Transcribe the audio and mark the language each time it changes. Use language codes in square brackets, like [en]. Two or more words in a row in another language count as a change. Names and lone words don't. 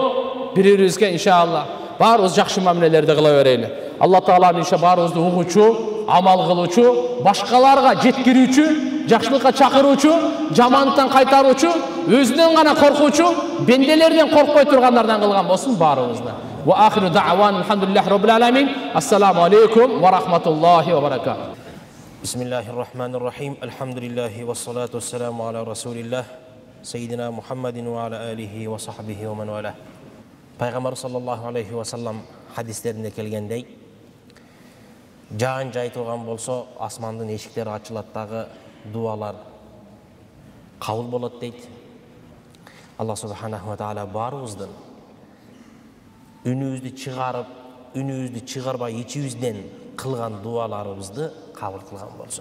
[ky] Бири-бирибизге иншалла баарыбыз жакшы мамилелерди кыла берели. Алла Таала иншалла баарыбызды угуучу, амал кылуучу, башкаларга жеткирүүчү, жакшылыкка чакыруучу, жамандыктан кайтаруучу, өзүнөн гана коркуучу, бенделерден коркпой тургандардан кылган болсун баарыбызды. [ar] وآخر دعوانا الحمد لله رب العالمين. Ассаламу алейкум ва рахматуллахи ва баракатух. Bismillahirrahmanirrahim. الحمد لله والصلاة والسلام على رسول الله سيدنا محمد وعلى آله وصحبه ومن والاه. [ky] Peygamber [ar] صلى الله عليه وسلم [ky] хадистеринде келгендей, жаан жай турган болсо асмандын эшиктери ачылат дагы дуалар кабыл болот дейт. Алла [ar] سبحانه وتعالى [ky] баарыбыздын үнүбүздү чыгарып, үнүбүздү чыгарбай ичибизден кылган дуаларыбызды кабыл кылган болсун.